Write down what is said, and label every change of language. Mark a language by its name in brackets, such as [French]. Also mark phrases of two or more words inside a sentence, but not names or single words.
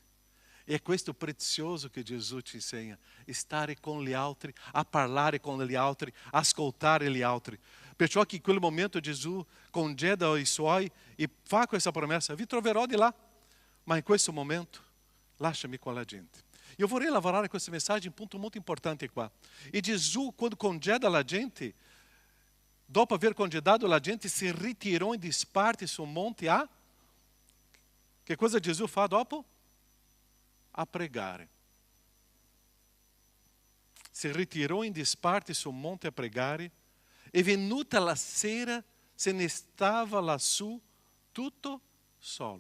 [Italian] E è questo prezioso che Gesù ci insegna: stare con gli altri, a parlare con gli altri, ascoltare gli altri. Perciò che in quel momento Gesù congeda i suoi e fa questa promessa: vi troverò di là, ma in questo momento lasciami com la gente. [Portuguese] Eu [Italian] vorrei lavorare questa [Portuguese] mensagem um ponto muito importante qua. [Italian] E Gesù, quando congeda la gente, dopo aver congedado la gente, si ritirò in disparte sul monte a... Che cosa Gesù fa dopo? A pregare. Si ritirò in disparte sul monte a pregare, e venuta la sera se ne stava lassù tutto solo.